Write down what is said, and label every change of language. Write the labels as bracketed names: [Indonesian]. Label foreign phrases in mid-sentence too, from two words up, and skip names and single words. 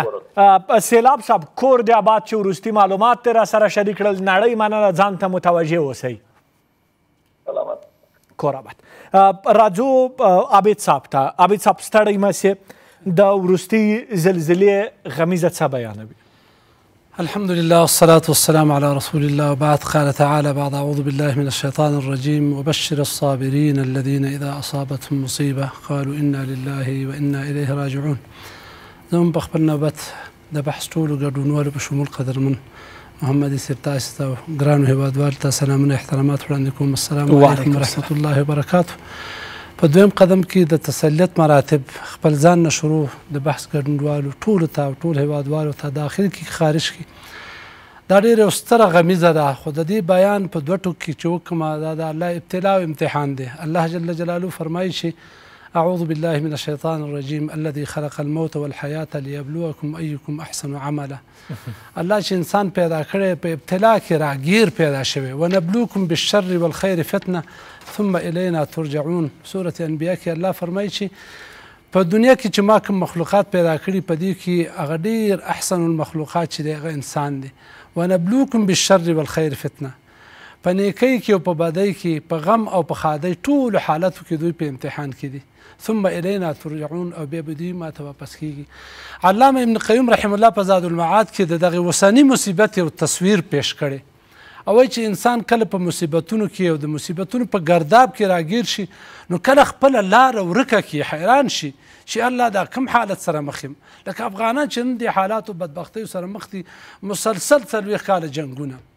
[Pashto] سیلاب صاحب کور د آباد چې وروستي معلومات را سره شریک کړل نړۍ مننه ځان ته متوجه اوسئ. سلامت. کور آباد. راځو عابد صاحب ته. عابد صاحب ستړی مه سې د وروستي زلزلې غمیزه څه بیانوي؟ [Arabic] الحمد لله والصلاة والسلام على رسول الله وبعد قال تعالى بعد أعوذ بالله من الشيطان الرجيم وبشر الصابرين الذين إذا أصابتهم مصيبة قالوا إنا لله وإنا إليه راجعون. [Pashto] زمون په خپل نوبت د بحث ټولو ګډونوالو په شمول قدرمن محمد صاحب تاسو ته ګرانو هیوادوالو ته سلامونه احترامات وړاندې کوم. [Arabic] السلام علیکم ورحمة الله وبرکاته. [Pashto] په دویم قدم کې د تسلیت مراتب خپل ځان نه شروع د بحث ګډونوالو ټولو ته او ټول هیوادوالو ته داخل کې خارج کې دا ډېره یو ستره غمیزه ده خو د دې بیان په دوه ټکو کې چې وکړمه دا د الله ابتلا او امتحان دی. الله جل جلاله فرمایي چې [Arabic] أعوذ بالله من الشيطان الرجيم الذي خلق الموت والحياة ليبلوكم أيكم أحسن عملا. [Pashto] الله چې انسان پیدا کړی په ابتلا کې راګیر پیدا شوی [Arabic] ونبلوکم بالشر والخير فتنه ثم إلينا ترجعون. [Pashto] سورة انبیاء کې الله فرمایي چې په دنیا کې چې ما کوم مخلوقات پیدا کړي په دې کې هغه ډېر [Arabic] احسن المخلوقات [Pashto] چې دی هغه انسان دی. [Arabic] ونبلوکم بالشر والخير فتنه [Pashto] په نیکۍ کې او په بدۍ کې په غم او په ښادۍ ټولو حالاتو کې دوی په امتحان کې دي. [Arabic] ثم إلينا ترجعون [Pashto] او بیا به دوی ما ته واپس کېږي. علامه ابن قیم [Arabic] رحم الله [Pashto] په زاد المعاد کې د دغې اوسني مصیبت یو تصویر پیش کړی او وایي چې انسان کله په مصیبتونو کې او د مصیبتونو په ګرداب کې راګیر شي نو کله خپله لاره ورکه کړي حیران شي چې الله دا کم حالت سره مخ یم لکه افغانان چې نن دې حالاتو بدبختیو سره مخ دي مسلسل 40 کاله جنګونه